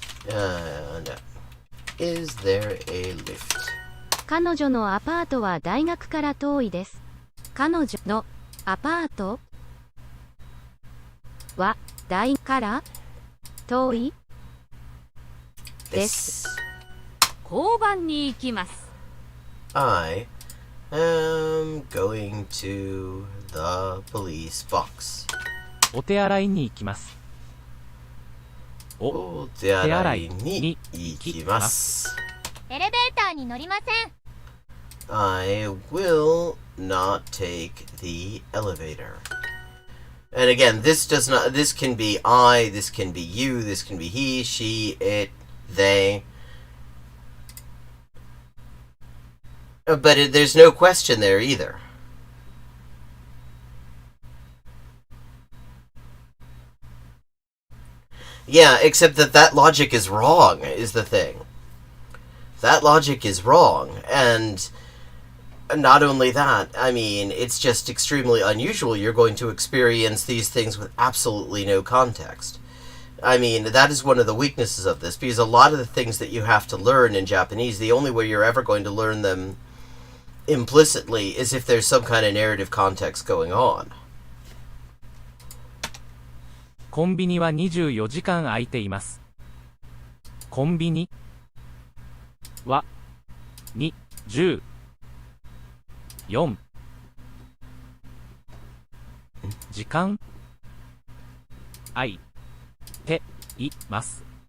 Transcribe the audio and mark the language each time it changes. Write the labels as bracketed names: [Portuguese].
[English] No. Is there a lift? [Japanese] 彼女のアパートは大学から遠いです。彼女のアパートは大から遠いです。交番に行きます。 [English] I am going to the police box. [Japanese] お手洗いに行きます。お手洗いに行きます。エレベーターに乗りません。 [English] I will not take the elevator. And again, this can be I, this can be you, this can be he, she, it, they. But there's no question there either. Yeah, except that logic is wrong, is the thing. That logic is wrong, and not only that, it's just extremely unusual. You're going to experience these things with absolutely no context. That is one of the weaknesses of this, because a lot of the things that you have to learn in Japanese, the only way you're ever going to learn them implicitly is if there's some kind of narrative context going on. [Japanese] コンビニは24時間空いています。コンビニは2、10、4時間空いています。